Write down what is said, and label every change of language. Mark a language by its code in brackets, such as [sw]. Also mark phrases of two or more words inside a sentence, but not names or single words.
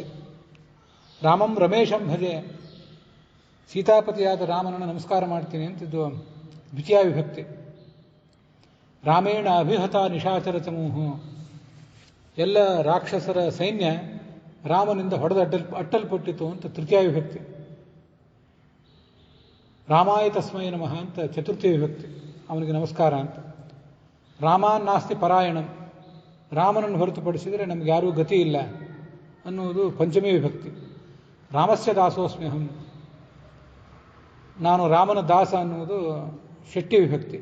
[sa] ರಾಮಂ ರಮೇಶಂ ಭಜೆ, [kn] ಸೀತಾಪತಿಯಾದ ರಾಮನನ್ನು ನಮಸ್ಕಾರ ಮಾಡ್ತೀನಿ ಅಂತಿದ್ದು ದ್ವಿತೀಯ ವಿಭಕ್ತಿ. [sa] ರಾಮೇಣ ಅಭಿಹತ ನಿಶಾಚರ ಚಮೂಹು, [kn] ಎಲ್ಲ ರಾಕ್ಷಸರ ಸೈನ್ಯ ರಾಮನಿಂದ ಅಟ್ಟಲ್ಪಟ್ಟಿತು ಅಂತ ತೃತೀಯ ವಿಭಕ್ತಿ. [sa] ರಾಮಾಯ ತಸ್ಮೈ ನಮಃ [kn] ಅಂತ ಚತುರ್ಥಿ ವಿಭಕ್ತಿ, ಅವನಿಗೆ ನಮಸ್ಕಾರ ಅಂತ. [sa] ರಾಮಾನ್ನಾಸ್ತಿ ಪರಾಯಣಂ, [kn] ರಾಮನನ್ನು ಹೊರತುಪಡಿಸಿದರೆ ನಮ್ಗೆ ಯಾರೂ ಗತಿ ಇಲ್ಲ ಅನ್ನುವುದು ಪಂಚಮಿ ವಿಭಕ್ತಿ. [sa] ರಾಮಸ್ಯ ದಾಸೋಸ್ಮ್ಯಹಂ, [kn] ನಾನು ರಾಮನ ದಾಸ ಅನ್ನುವುದು ಷಷ್ಠಿ ವಿಭಕ್ತಿ.